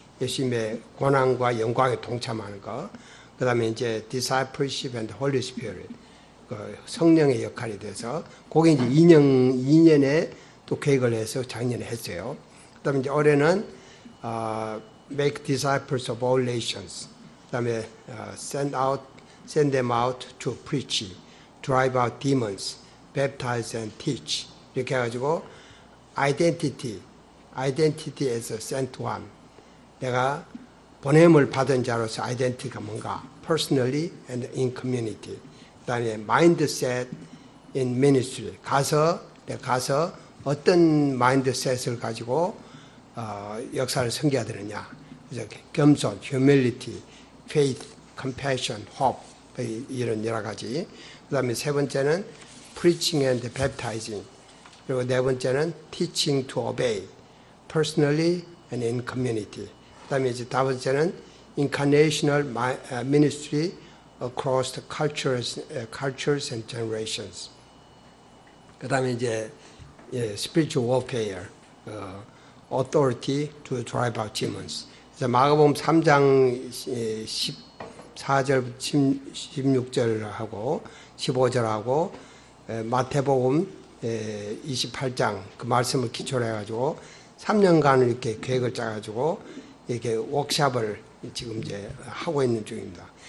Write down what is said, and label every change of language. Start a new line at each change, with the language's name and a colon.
Korean: 예수님의 고난과 영광에 동참하는 것. 그 다음에 이제
English: Discipleship and Holy Spirit.
Korean: 성령의 역할이 돼서, 그게 이제 2년에 또 계획을 해서 작년에 했어요. 그 다음에 이제 올해는,
English: Make disciples of all nations.
Korean: 그 다음에,
English: send them out to preach, drive out demons, baptize and teach.
Korean: 이렇게 해가지고,
English: identity as a sent one.
Korean: 내가 보냄을 받은 자로서 아이덴티티가 뭔가,
English: personally and in community.
Korean: 그 다음에
English: mindset in ministry.
Korean: 내가 가서 어떤 마인드셋을 가지고 역사를 섬겨야 되느냐. 그래서 겸손,
English: humility, faith, compassion, hope
Korean: 이런 여러 가지. 그 다음에 세 번째는
English: preaching and baptizing.
Korean: 그리고 네 번째는
English: teaching to obey, personally and in community.
Korean: 그 다음에 이제 다섯 번째는
English: incarnational ministry across the cultures and generations.
Korean: 그다음에 이제
English: spiritual warfare, authority to drive out demons.
Korean: 그래서 마가복음 3장 14절, 16절하고 15절하고 마태복음 28장 그 말씀을 기초로 해가지고 3년간 이렇게 계획을 짜가지고 이렇게 워크샵을 지금 이제 하고 있는 중입니다.